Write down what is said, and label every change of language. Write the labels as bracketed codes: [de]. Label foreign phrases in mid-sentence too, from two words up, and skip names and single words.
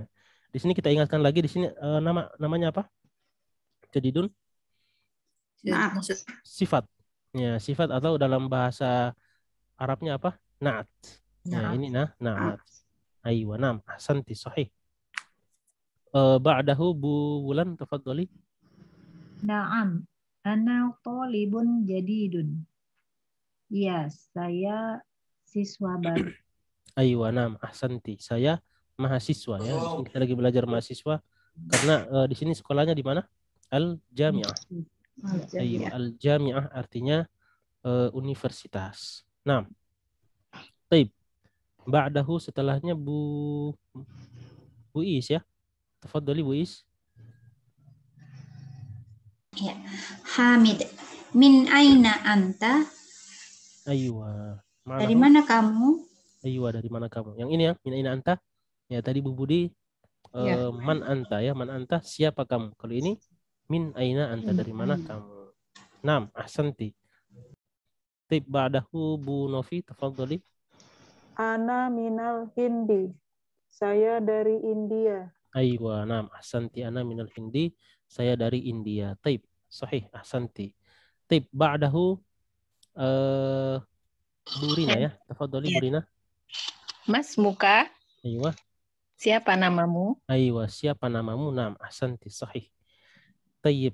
[id] Di sini kita ingatkan lagi di sini namanya apa? Jadidun? Nah, Sifat. Ya, sifat atau dalam bahasa Arabnya apa? [ar] Na'at. [id] Ya, ini [ar] نعت أيوه نعم أحسنت صحيح. Ba'dahu Bu Wulan, tafadhali. نعم أنا طالب جديد. [id] Iya, saya siswa baru. [ar] أيوه نعم أحسنت. [id] Saya mahasiswa ya. Di sini kita lagi belajar mahasiswa karena di sini sekolahnya di mana? Al-Jami'ah. Aywa, Al-Jami'ah artinya universitas. Nah, [ar] طيب بعده [id] setelahnya Bu Is ya. Tafadhali Bu Is. [ar] Ya. Hamid, من أين أنت? Aywa. [id] Dari mana kamu? Aywa, dari mana kamu? Yang ini ya, [ar] من أين أنت. [id] Ya, tadi Bu Budi [ar] من أنت [id] ya, [ar] من أنت, [id] siapa kamu? Kalau ini [ar] من أين أنت, [id] dari mana kamu? [ar] نعم أحسنت. طيب بعده Bu Novi, tafadhali. أنا من الهند. [id] Saya dari India. [ar] أيوه نعم أحسنت أنا من الهند. [id] Saya dari India. [ar] طيب صحيح أحسنت طيب بعده Bu Rina ya. Tafadhali Bu Rina. [id] Mas Muka, Aywa. siapa namamu? [ar] Aywa, [id] siapa namamu? [ar] نعم أحسنت صحيح طيب.